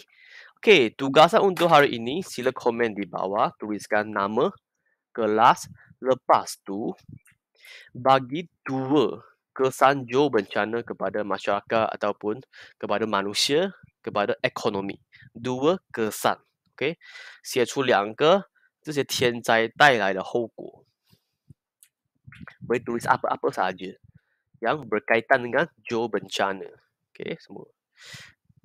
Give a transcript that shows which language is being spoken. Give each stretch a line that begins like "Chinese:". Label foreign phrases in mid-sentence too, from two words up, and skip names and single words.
Malay: Okey, tugasan untuk hari ini sila komen di bawah, tuliskan nama, kelas, lepas tu bagi 2 kesan jauh bencana kepada masyarakat ataupun kepada manusia, kepada ekonomi. 2 kesan, okey?
Chinese: 写出2个这些天灾带来的后果。
Malay: Boleh tulis apa-apa sahaja yang berkaitan dengan jauh bencana. Okey, semua.